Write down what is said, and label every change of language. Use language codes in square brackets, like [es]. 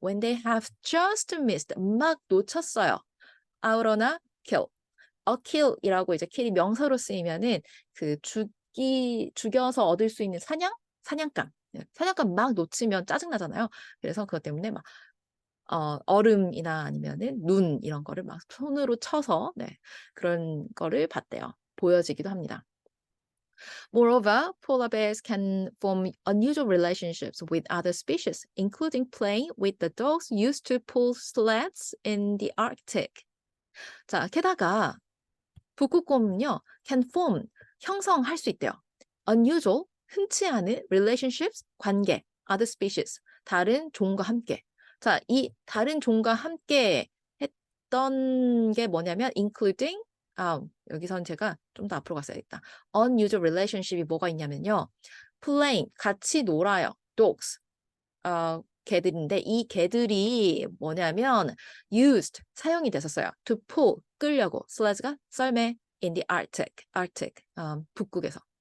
[en] when they have just missed, [ko] 막 놓쳤어요. [en] out나 kill. [ko] a kill이라고 이제 kill이 명사로 쓰이면은 그 죽여서 얻을 수 있는 사냥감. 사냥감 막 놓치면 짜증나잖아요. 그래서 그것 때문에 막 얼음이나 아니면은 눈 이런 거를 막 손으로 쳐서 네, 그런 거를 봤대요. 보여지기도 합니다. [en] Moreover, polar bears can form unusual relationships with other species, including playing with the dogs used to pull sleds in the Arctic. [ko] 자, 게다가 북극곰은요, [en] can form, [ko] 형성할 수 있대요. unusual, 흔치 않은 relationships, 관계, [en] other species, [ko] 다른 종과 함께. 자, 이 다른 종과 함께 했던 게 뭐냐면 including, 여기선 제가 좀 더 앞으로 갔어야겠다. [en] unusual relationship [ko] 이 뭐가 있냐면요. playing, 같이 놀아요. dogs, 개들인데 이 개들이 뭐냐면 used, 사용이 됐었어요. to pull, 끌려고. sledge가 썰매 [en] in the Arctic, [ko] 북극에서.